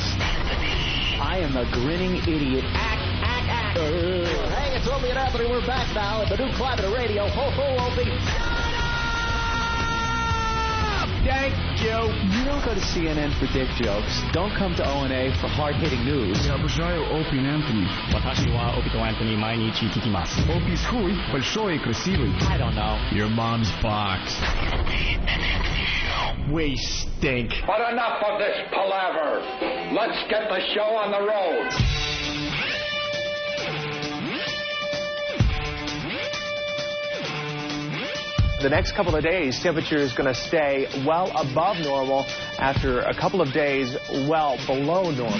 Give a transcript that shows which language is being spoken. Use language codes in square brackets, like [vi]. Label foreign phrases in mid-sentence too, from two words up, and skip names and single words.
[en] I am a grinning idiot. Hey, it's Opie and Anthony. We're back now at the new Climate of Radio. Ho, ho, Opie. Thank you. You don't go to CNN for dick jokes. Don't come to O&A for hard-hitting news. [ru] Я обожаю Опи и Энтони. [ja] 私はオピとアントニー毎日聞きます。 [ru] Опи хуй, большой и красивый. [en] I don't know. Your mom's box. We stink. But enough of this palaver. Let's get the show on the road. The next couple of days, temperature is going to stay well above normal after a couple of days well below normal.